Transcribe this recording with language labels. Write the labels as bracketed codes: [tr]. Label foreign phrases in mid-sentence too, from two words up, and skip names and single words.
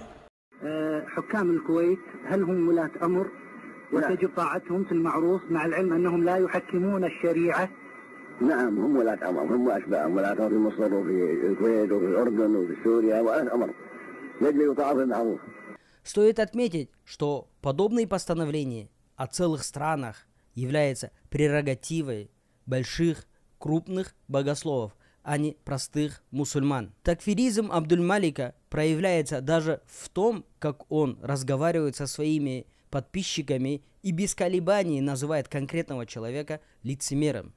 [ar] حكام الكويت هل هم ولاة أمر وتجب طاعتهم في المعروف مع العلم أنهم لا يحكمون الشريعة؟ نعم هم ولاة أمر، هم وأشباههم ولاة أمر في مصر وفي الكويت وفي الأردن وفي سوريا ولاة أمر، يجب يطاعوا في المعروف. [ru] Стоит отметить, что подобные постановления о целых странах являются прерогативой больших, крупных богословов, а не простых мусульман. Такфиризм Абдуль-Малика проявляется даже в том, как он разговаривает со своими подписчиками и без колебаний называет конкретного человека лицемером.